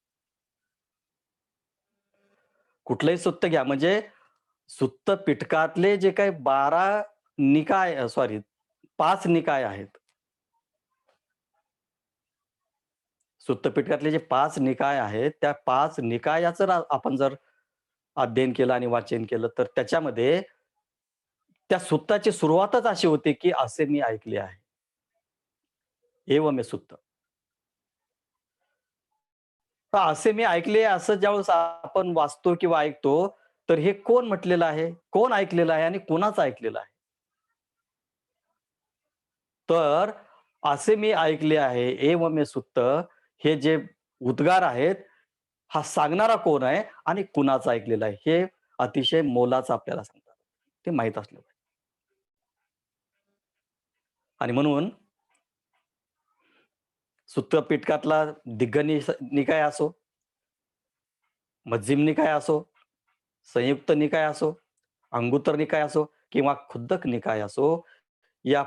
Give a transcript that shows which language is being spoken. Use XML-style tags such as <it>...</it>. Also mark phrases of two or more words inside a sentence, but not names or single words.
<mr>कुठलंही सुत्त घ्या म्हणजे सुत्त पिटकातले जे काही 12 निकाय सॉरी 5 निकाय आहेत. सुत्त पिटकातले जे 5 निकाय आहेत, त्या 5 निकायाचं आपण जर अध्ययन केलं आणि वाचन केलं, तर त्याच्यामध्ये त्या सुत्ताची सुरुवातच अशी होती, की असे मी ऐकले आहे.</mr> <pi>एव मे सुत्त.</pi> <mr>तर असे मी ऐकले असं ज्यावेळेस आपण वाचतो किंवा ऐकतो, तर हे कोण म्हटलेलं आहे? कोण ऐकलेलं आहे आणि कोणाचं ऐकलेलं आहे? तर असे मी ऐकले आहे,</mr> <pi>एव मे सुत्त</pi> <mr>हे जे उद्गार आहेत, हा सांगणारा कोण आहे आणि कुणाचं ऐकलेलं आहे? हे अतिशय मोलाचं आपल्याला सांगतात. ते माहीत असलं पाहिजे. आणि म्हणून सुत्त पिटकातला निकाय असो, मध्यम निकाय असो, संयुक्त निकाय असो, अंगुत्तर निकाय असो किंवा खुद्दक निकाय असो, या</mr>